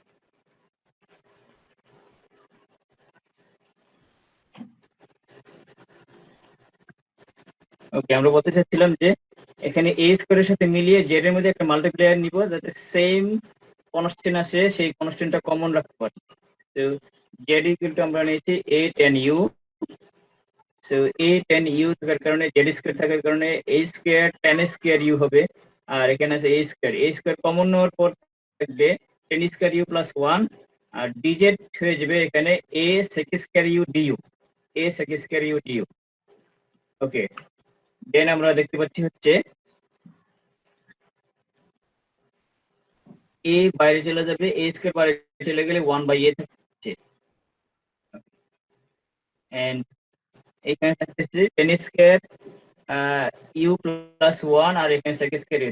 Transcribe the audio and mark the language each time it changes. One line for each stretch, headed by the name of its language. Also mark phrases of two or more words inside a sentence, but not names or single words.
Bangla: ওকে, আমরা বলতে চাচ্ছিলাম যে এখানে a স্কয়ারের সাথে মিলিয়ে z এর মধ্যে একটা মাল্টিপ্লায়ার নিব যাতে
English: same constant
Bangla: আসে, সেই কনস্ট্যান্টটা কমন রাখতে পারি। তো z
English: equal to
Bangla: আমরা নিয়েছি a tan u। সো a tan u থাকার কারণে z স্কয়ার থাকার কারণে a স্কয়ার tan স্কয়ার u হবে, আর এখানে আছে a স্কয়ার কমন নেওয়ার পর থাকবে
English: tan square u plus 1,
Bangla: আর dz হয়ে যাবে এখানে
English: a sec square u du, a sec square u du.
Bangla: ওকে, দেন আমরা দেখতে পাচ্ছি হচ্ছে a বাইরে চলে যাবে, a স্কয়ার বাইরে চলে গেলে 1 বাই a থাকছে, এন্ড এখানে থাকছে
English: tan square u plus 1,
Bangla: আর এখানে
English: sec square u.